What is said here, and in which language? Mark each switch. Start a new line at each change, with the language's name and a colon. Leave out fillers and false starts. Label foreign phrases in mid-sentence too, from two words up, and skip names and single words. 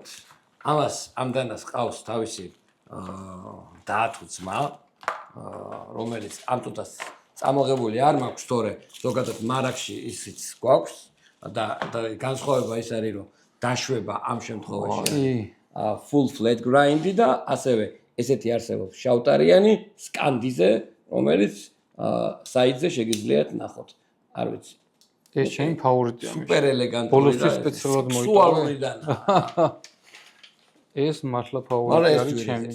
Georgian: ამას ამ დანას ყავს თავისი დაათუ ძმა, რომელიც ამ თუთას წამოღებული არ მაქვს, თორე ზოგადად მარაგში ისიც გვაქვს და განსხვავება ის არის, რომ დაშვება ამ შემთხვევაში
English: full flat grind-ი
Georgian: და ასევე ესეთი არსებობს შავტარიანი სკანდიზე, რომელიც საიდზე შეგიძლიათ ნახოთ. არ ვიცი. ეს ჩემი ფავორიტია. სუპერ ელეგანტური და ბოლოსთვის სპეციალურად მოიტანა. ეს მართლა ფავორიტი არის ჩემი.